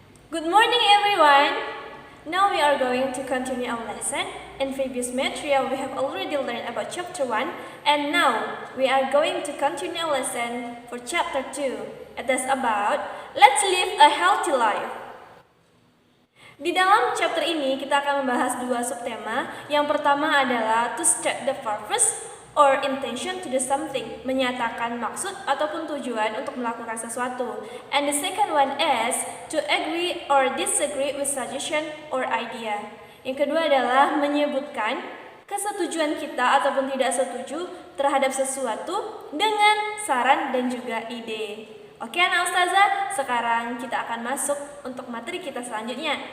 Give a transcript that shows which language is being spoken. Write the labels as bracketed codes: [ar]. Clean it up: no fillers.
[en] Good morning everyone. Now we are going to continue our lesson. In previous material we have already learned about chapter 1 and now we are going to continue our lesson for chapter 2. It is about let's live a healthy life. [id] Di dalam chapter ini kita akan membahas dua subtema. Yang pertama adalah [en] to state the purpose or intention to do something, [id] menyatakan maksud ataupun tujuan untuk melakukan sesuatu. [en] And the second one is to agree or disagree with suggestion or idea. [id] Yang kedua adalah menyebutkan kesetujuan kita ataupun tidak setuju terhadap sesuatu dengan saran dan juga ide. Oke anak ustazah, sekarang kita akan masuk untuk materi kita selanjutnya.